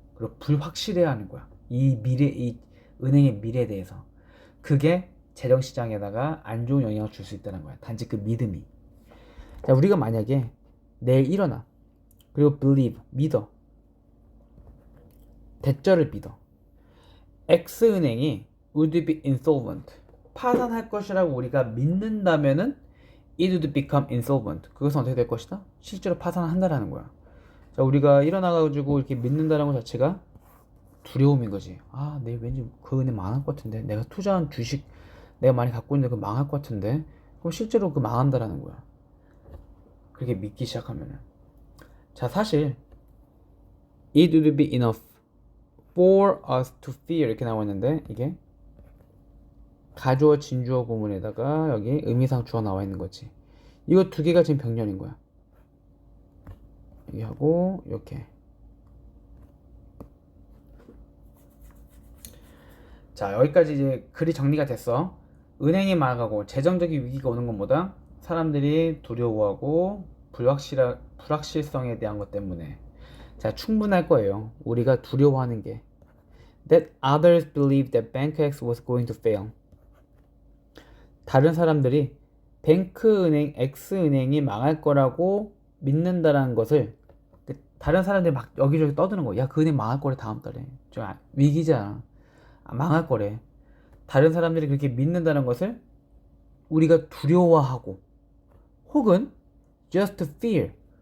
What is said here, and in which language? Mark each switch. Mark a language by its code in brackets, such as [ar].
[ko] 그리고 불확실해하는 거야. 이 은행의 미래에 대해서. 그게 재정시장에다가 안 좋은 영향을 줄 수 있다는 거야. 단지 그 믿음이. 자, 우리가 만약에 내일 일어나. 그리고 believe, 믿어. 대절을 믿어. X은행이 [en] would be insolvent. [ko] 파산할 것이라고 우리가 믿는다면은 [en] it would become insolvent. [ko] 그것은 어떻게 될 것이다? 실제로 파산한다라는 거야. 자, 우리가 일어나가지고 이렇게 믿는다는 것 자체가 두려움인 거지. 아, 내일 왠지 그 은행 망할 것 같은데. 내가 투자한 주식 내가 많이 갖고 있는데 그 망할 것 같은데. 그럼 실제로 그 망한다라는 거야. 그렇게 믿기 시작하면은. 자, 사실 [en] it would be enough for us to fear [ko] 이렇게 나와 있는데 이게 가주어 진주어 구문에다가 여기 의미상 주어 나와 있는 거지. 이거 두 개가 지금 병렬인 거야. 여기 하고 이렇게. 자, 여기까지 이제 글이 정리가 됐어. 은행이 망하고 재정적인 위기가 오는 것보다 사람들이 두려워하고 불확실성에 대한 것 때문에. 자, 충분할 거예요. 우리가 두려워하는 게. [en] That others believed that Bank X was going to fail. [ko] 다른 사람들이 뱅크은행 X은행이 망할 거라고 믿는다라는 것을 다른 사람들이 막 여기저기 떠드는 거야. 야, 그 은행 망할 거래 다음 달에. 좀 위기잖아. 망할 거래. 다른 사람들이 그렇게 믿는다는 것을 우리가 두려워하고 혹은 [en] just fear.